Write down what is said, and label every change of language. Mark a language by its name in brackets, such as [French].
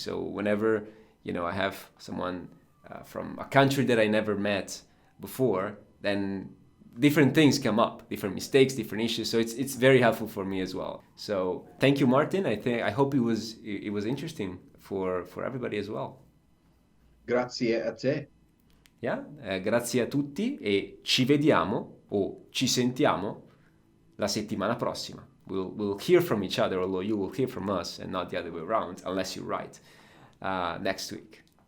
[English] So whenever I have someone from a country that I never met before, then different things come up, different mistakes, different issues. So it's very helpful for me as well. So thank you, Martin. I hope it was interesting for everybody as well. [Italian] Grazie a te. [English] Yeah? [Italian] Grazie a tutti e ci vediamo o ci sentiamo la settimana prossima. [English] We'll hear from each other, although you will hear from us and not the other way around, unless you write next week.